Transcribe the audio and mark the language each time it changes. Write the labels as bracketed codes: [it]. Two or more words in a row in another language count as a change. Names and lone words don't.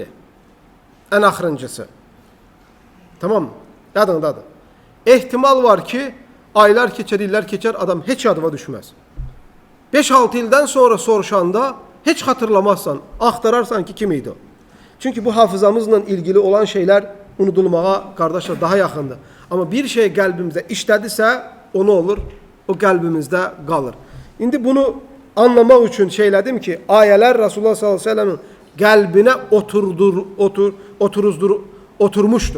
[az] Ən axırıncısı. [tr] Tamam mı? [az] Yadındadır. Ehtimal var ki, aylar keçər, illər keçər, adam heç yadıma düşməz. 5-6 ildən sonra soruşanda heç xatırlamazsan, axtararsan ki, kim idi o? Çünki bu hafızamızla ilgili olan şeylər unudulmağa [tr] kardeşler daha yakındır. Ama bir şey kalbimizde işledisə o ne olur? O kalbimizde kalır. Şimdi bunu anlamak için şeyledim ki ayeler Resulullah sallallahu aleyhi ve sellem'in kalbine oturmuştu.